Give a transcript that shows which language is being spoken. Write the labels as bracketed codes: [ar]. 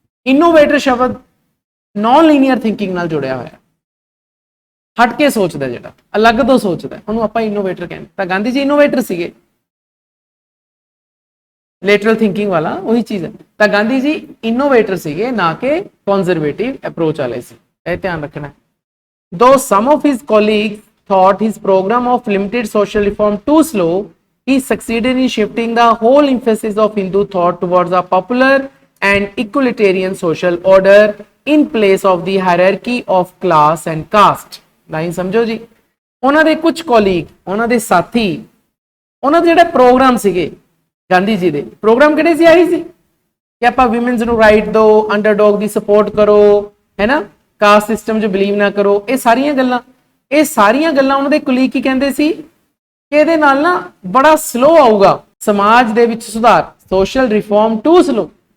[pa] Innovator ਸ਼ਬਦ ਨॉन linear thinking ਨਾਲ ਜੁੜਿਆ ਹੋਇਆ, ਹਟ ਕੇ ਸੋਚਦਾ, ਜਿਹੜਾ ਅਲੱਗ ਤੋਂ ਸੋਚਦਾ, ਉਹਨੂੰ ਆਪਾਂ ਇਨੋਵੇਟਰ ਕਹਿੰਦੇ। ਤਾਂ ਗਾਂਧੀ ਜੀ ਇਨੋਵੇਟਰ ਸੀਗੇ, ਲੇਟਰਲ ਥਿੰਕਿੰਗ ਵਾਲਾ ਉਹੀ ਚੀਜ਼ ਹੈ। ਤਾਂ ਗਾਂਧੀ ਜੀ ਇਨੋਵੇਟਰ ਸੀਗੇ, ਨਾ ਕਿ ਕੰਜ਼ਰਵੇਟਿਵ ਅਪਰੋਚ ਵਾਲੇ ਸੀ। ਇਹ ਧਿਆਨ ਰੱਖਣਾ। [en] Though some of his colleagues thought his program of limited social reform too slow, he succeeded in shifting the whole emphasis of Hindu thought towards a popular and equalitarian social order in place of the hierarchy of class and caste। [pa] Line ਸਮਝੋ ਜੀ। ਉਹਨਾਂ ਦੇ ਕੁਝ colleague, ਉਹਨਾਂ ਦੇ ਸਾਥੀ, ਉਹਨਾਂ ਦੇ ਜਿਹੜੇ ਪ੍ਰੋਗਰਾਮ ਸੀਗੇ, ਗਾਂਧੀ ਜੀ ਦੇ ਪ੍ਰੋਗਰਾਮ ਕਿਹੜੇ ਸੀ? ਆਹੀ ਸੀ ਕਿ ਆਪਾਂ ਵਿਮਨਸ ਨੂੰ ਰਾਈਟ ਦਿਓ, ਅੰਡਰਡੌਗ ਦੀ ਸਪੋਰਟ ਕਰੋ, ਹੈ ਨਾ, ਕਾਸਟ ਸਿਸਟਮ 'ਚ ਬਿਲੀਵ ਨਾ ਕਰੋ। ਇਹ ਸਾਰੀਆਂ ਗੱਲਾਂ ਉਹਨਾਂ ਦੇ ਕੁਲੀਗ ਕੀ ਕਹਿੰਦੇ ਸੀ ਕਿ ਇਹਦੇ ਨਾਲ ਨਾ ਬੜਾ ਸਲੋ ਆਊਗਾ ਸਮਾਜ ਦੇ ਵਿੱਚ ਸੁਧਾਰ, ਸੋਸ਼ਲ ਰਿਫਾਰਮ ਟੂ ਸਲੋ।